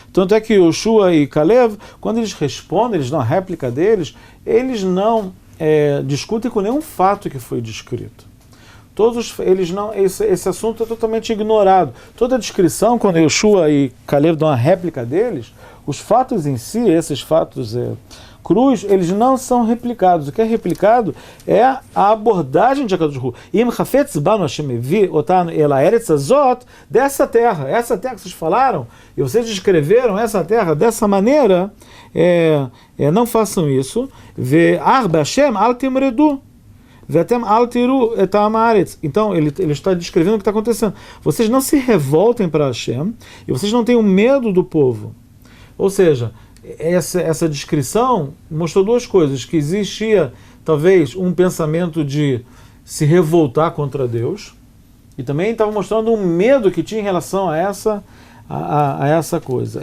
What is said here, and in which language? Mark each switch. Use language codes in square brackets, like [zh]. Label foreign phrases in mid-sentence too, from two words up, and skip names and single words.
[pt] Tanto é que Yoshua e Caleb, quando eles respondem, eles dão a réplica deles, eles não discutem com nenhum fato que foi descrito. Esse assunto é totalmente ignorado. Toda a descrição, quando Yoshua e Caleb dão a réplica deles, os fatos em si, esses fatos crus, eles não são replicados. O que é replicado é a abordagem de [he] הקדוש ברוך הוא. אם חפץ בנו ה׳ והביא אותנו אל הארץ הזאת, [pt] dessa terra, essa terra que vocês falaram, e vocês descreveram essa terra dessa maneira, não façam isso. [he] אך בה׳ אל תמרדו. [pt] Então, ele está descrevendo o que está acontecendo. Vocês não se revoltem para Hashem e vocês não tenham medo do povo. Ou seja, essa descrição mostrou duas coisas: que existia talvez um pensamento de se revoltar contra Deus, e também estava mostrando um medo que tinha em relação a essa coisa.